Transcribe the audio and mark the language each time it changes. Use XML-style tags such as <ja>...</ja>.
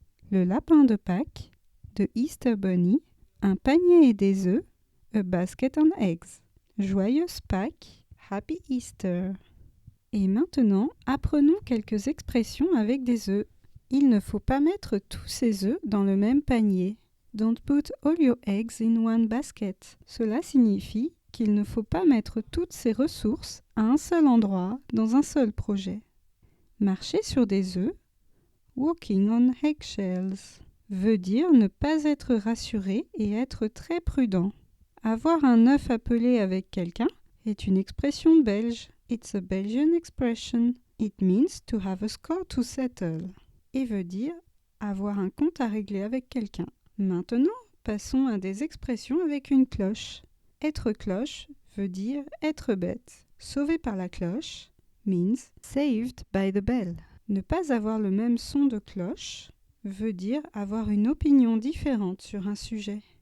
<fr>Le lapin de Pâques,</fr> <en>the Easter bunny.</en> <fr>Un panier et des œufs,</fr> <en>a basket and eggs.</en> <fr>Joyeuse Pâques,</fr> <en>happy Easter.</en> <fr>Et maintenant, apprenons quelques expressions avec des œufs. Il ne faut pas mettre tous ses œufs dans le même panier.</fr> <en>Don't put all your eggs in one basket.</en> <fr>Cela signifie qu'il ne faut pas mettre toutes ses ressources à un seul endroit, dans un seul projet. Marcher sur des œufs,</fr> <en>walking on eggshells,</en> <fr>veut dire ne pas être rassuré et être très prudent. Avoir un œuf à peler avec quelqu'un est une expression belge.</fr> <en>It's a Belgian expression. It means to have a score to settle.</en> <fr>Et veut dire avoir un compte à régler avec quelqu'un. Maintenant, passons à des expressions avec une cloche. Être cloche veut dire être bête. Sauvé par la cloche</fr> <en>means saved by the bell.</en> <fr>Ne pas avoir le même son de cloche veut dire avoir une opinion différente sur un sujet.</fr>